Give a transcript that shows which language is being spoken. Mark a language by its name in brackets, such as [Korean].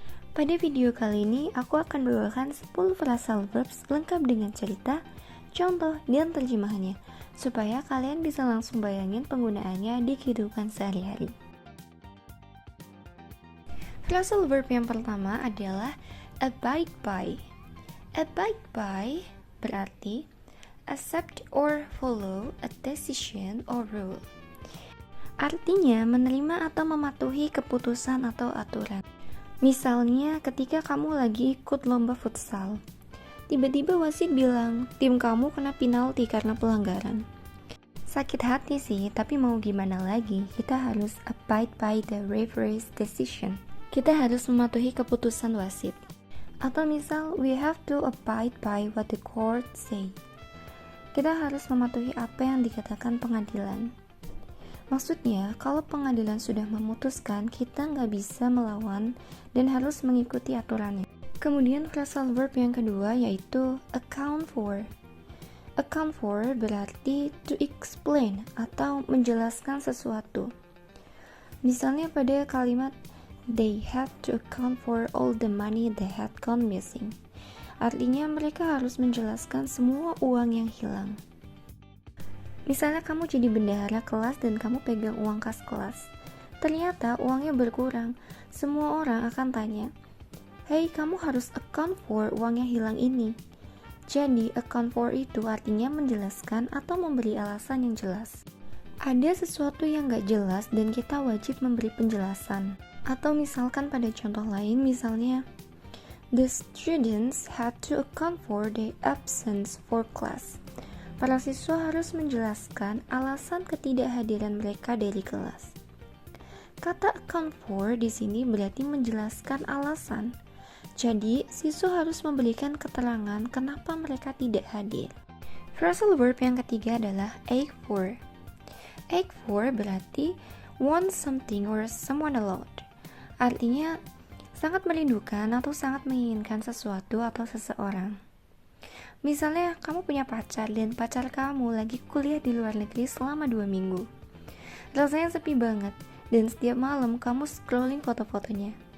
[Indonesian] Pada video kali ini, aku akan bawakan 10 phrasal verbs lengkap dengan cerita, contoh, dan terjemahannya, supaya kalian bisa langsung bayangin penggunaannya di kehidupan sehari-hari. Phrasal verb yang pertama adalah abide by. [English] Abide by [Indonesian] berarti [English] accept or follow a decision or rule. [Indonesian] Artinya menerima atau mematuhi keputusan atau aturan. Misalnya ketika kamu lagi ikut lomba futsal, tiba-tiba wasit bilang tim kamu kena penalti karena pelanggaran. Sakit hati sih, tapi mau gimana lagi, kita harus [English] abide by the referee's decision. [Indonesian] Kita harus mematuhi keputusan wasit. Atau misal, [English] we have to abide by what the court say. [Indonesian] Kita harus mematuhi apa yang dikatakan pengadilan. Maksudnya, kalau pengadilan sudah memutuskan, kita nggak bisa melawan dan harus mengikuti aturannya. Kemudian phrasal verb yang kedua yaitu account for. Account for berarti [English] to explain [Indonesian] atau menjelaskan sesuatu. Misalnya pada kalimat [English] they have to account for all the money they had gone missing. [Indonesian] Artinya mereka harus menjelaskan semua uang yang hilang. Misalnya kamu jadi bendahara kelas dan kamu pegang uang kas kelas. Ternyata uangnya berkurang. Semua orang akan tanya, "Hey, kamu harus account for uang yang hilang ini." Jadi, account for itu artinya menjelaskan atau memberi alasan yang jelas. Ada sesuatu yang gak jelas dan kita wajib memberi penjelasan. Atau misalkan pada contoh lain, misalnya [English] the students had to account for their absence for class. [Indonesian] Para siswa harus menjelaskan alasan ketidakhadiran mereka dari kelas. Kata account for di sini berarti menjelaskan alasan. Jadi, siswa harus memberikan keterangan kenapa mereka tidak hadir. Phrasal verb yang ketiga adalah ache for. [English] Ache for [Indonesian] berarti [English] want something or someone a lot. [Indonesian] Artinya sangat merindukan atau sangat menginginkan sesuatu atau seseorang. Misalnya kamu punya pacar dan pacar kamu lagi kuliah di luar negeri selama 2 minggu. Rasanya sepi banget dan setiap malam kamu scrolling foto-fotonya.